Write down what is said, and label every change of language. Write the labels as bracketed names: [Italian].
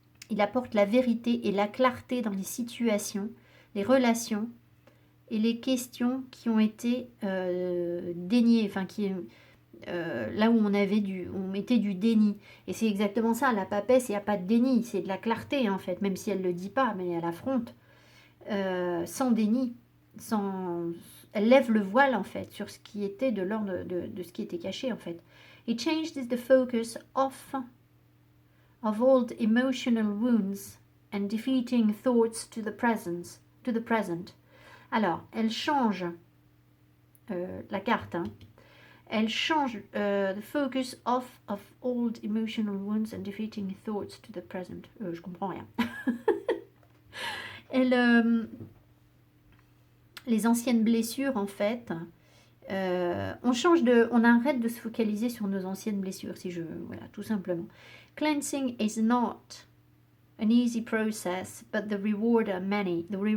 [French] Il apporte la vérité et la clarté dans les situations, les relations et les questions qui ont été déniées, enfin là où on mettait du déni. Et c'est exactement ça, la papesse, il n'y a pas de déni, c'est de la clarté en fait, même si elle ne le dit pas, mais elle affronte, sans déni, elle lève le voile en fait, sur ce qui était de l'ordre de ce qui était caché en fait. [English] It changes the focus of old emotional wounds and defeating thoughts to the present. [French] Alors, elle change la carte, hein. Elle change [English] the focus off of old emotional wounds and defeating thoughts to the present. [French] Je comprends rien. Elle, les anciennes blessures, en fait, on arrête de se focaliser sur nos anciennes blessures, voilà, tout simplement. [English] Cleansing is not an easy process, but the rewards are many.